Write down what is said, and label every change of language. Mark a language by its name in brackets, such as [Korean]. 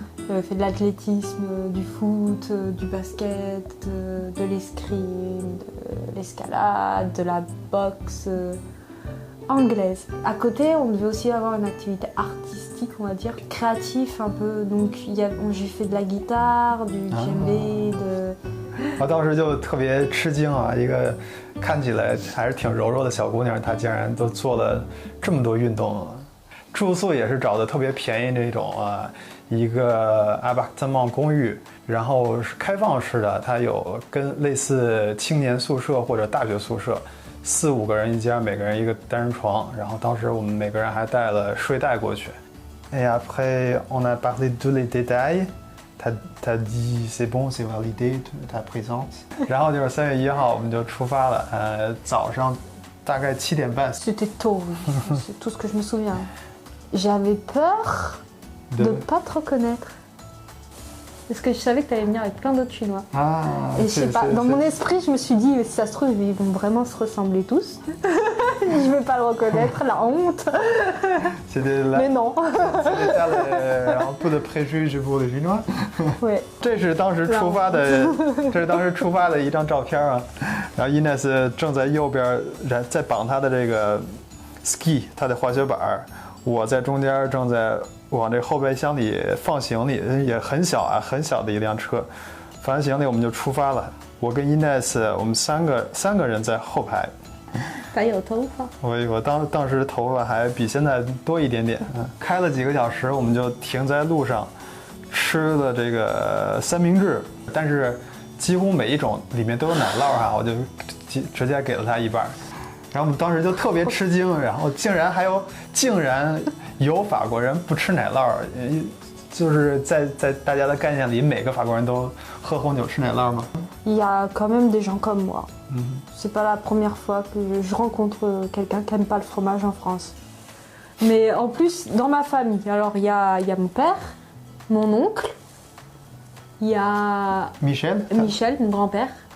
[French] J'ai fait de l'athlétisme, du foot, du basket, de l'escrime, de l'escalade, de la boxe anglaise. À côté, on devait aussi avoir une activité artistique, on va dire, créatif un peu. Donc j'ai fait de la guitare, du djembé, de... [Chinese] 我当时就特别吃惊啊，一个看起来还是挺柔弱的小姑娘，她竟然都做了这么多运动。住宿也是找的特别便宜那种啊，一个 appartement 公寓，然后是开放式的，它有跟类似青年宿舍或者大学宿舍。 4、5个人一间，每个人一个单人床，然后当时我们每个人还带了睡袋过去。 [French] Et après, on a parlé de tous les détails. T'as dit c'est bon, c'est validé ta présence. [Chinese] 然后就是3月1号我们就出发了，早上大概7点半。 [French] C'était tôt, oui. C'est tout ce que je me souviens. J'avais peur de ne pas te reconnaître. Parce que je savais que tu allais venir avec plein d'autres Chinois. Ah, et je sais pas, dans mon esprit, je me suis dit, si ça se trouve, ils vont vraiment se ressembler tous. Je vais pas le reconnaître, la honte. Mais non. C'était un peu de préjugés pour les Chinois. [Chinese] 这是当时出发的一张照片啊。然后 Ines 正在右边在绑她的这个 ski， 她的滑雪板，我在中间正在往这后备箱里放行李，也很小啊，很小的一辆车。放完行李我们就出发了。我跟 Ines 我们三个人在后排。还有头发。我当时头发还比现在多一点点。开了几个小时，我们就停在路上吃了这个三明治，但是几乎每一种里面都有奶酪哈，我就直接给了他一半。然后我们当时就特别吃惊，然后竟然有法国人不吃奶酪，就是在大家的概念里，每个法国人都喝红酒吃奶酪吗？ [French] Il y a quand même des gens comme moi. C'est pas la première fois que je rencontre quelqu'un qui aime pas le fromage en France. Mais en plus, dans ma famille, alors il y a mon père, mon oncle, il y a Michel, mon grand-père.